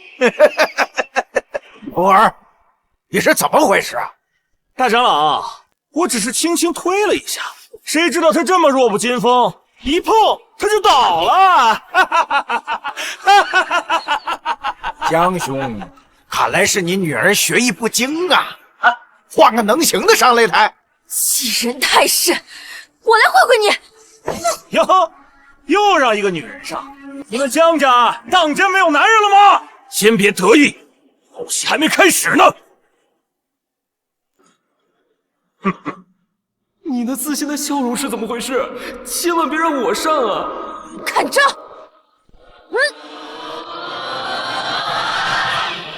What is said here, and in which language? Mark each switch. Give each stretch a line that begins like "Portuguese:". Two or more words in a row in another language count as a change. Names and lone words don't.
Chinese: 徒兒，你是怎麼回事啊？大長老，我只是輕輕推了一下，誰知道他這麼弱不禁風，一碰他就倒了。江兄，看來是你女兒學藝不精啊！換個能行的上擂台。欺人太甚！我來會會你。喲，又讓一個女人上，你們江家當真沒有男人了嗎？先別得意，後戲還沒開始呢。你那自信的笑容是怎麼回事？千萬別讓我上啊！看招！